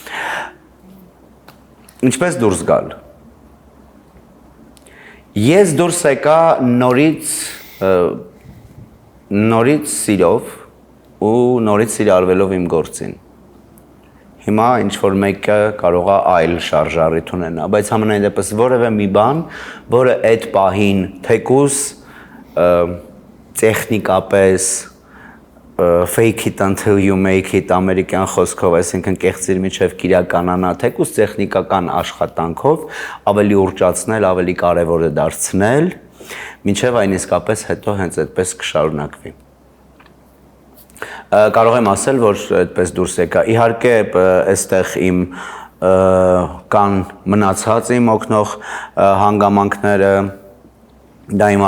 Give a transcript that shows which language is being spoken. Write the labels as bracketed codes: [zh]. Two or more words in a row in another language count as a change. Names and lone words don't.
[hy] Ինչպես դուրս գալ։ Ես դուրս եկա նորից սիրով ու նորից սիրարվելով իմ գործին։ Հիմա ինչ-որ մեկը կարող է այլ շարժառիթ ունենա, բայց համենայն դեպս որևէ մի բան, որը այդ պահին թեկուզ տեխնիկապես [en] fake it until you make it [hy] ամերիկյան խոսքով, այսինքն կեղծիր միջև կիրականանա, թեկուզ տեխնիկական աշխատանքով ավելի ուռճացնել, ավելի կարևոր է դարձնել, մինչև այն իսկապես հետո հենց այդպես կշարունակվի։ Կարող եմ ասել, որ այդպես դուրս եկա։ Իհարկե, այստեղ իմ կան մնացած իմ օգնող հանգամանքները, դա իմ